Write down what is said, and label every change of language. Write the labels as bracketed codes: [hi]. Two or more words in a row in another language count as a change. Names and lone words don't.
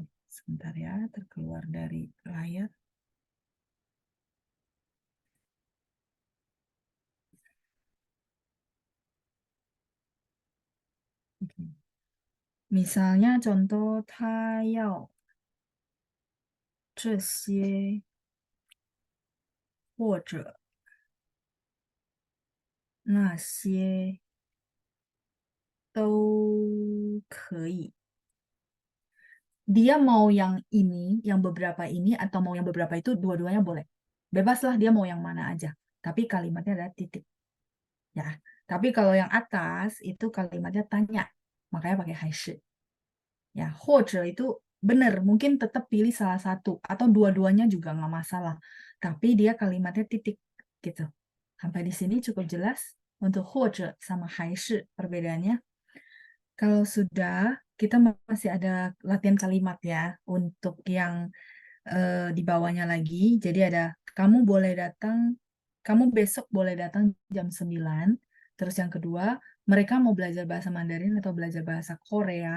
[id] Sebentar ya, terkeluar dari layar. Oke. Misalnya contoh tayau [zh] 这些或者那些都可以。 [id] Dia mau yang ini, yang beberapa ini, atau mau yang beberapa itu, dua-duanya boleh. Bebaslah dia mau yang mana aja. Tapi kalimatnya adalah titik. Ya. Tapi kalau yang atas itu kalimatnya tanya. Makanya pakai 还是. Ya, 或者 itu benar, mungkin tetap pilih salah satu atau dua-duanya juga nggak masalah. Tapi dia kalimatnya titik gitu. Sampai di sini cukup jelas untuk 或者 sama 还是 perbedaannya. Kalau sudah, kita masih ada latihan kalimat ya untuk yang di bawahnya lagi. Jadi ada kamu boleh datang, kamu besok boleh datang jam 9. Terus yang kedua, mereka mau belajar bahasa Mandarin atau belajar bahasa Korea.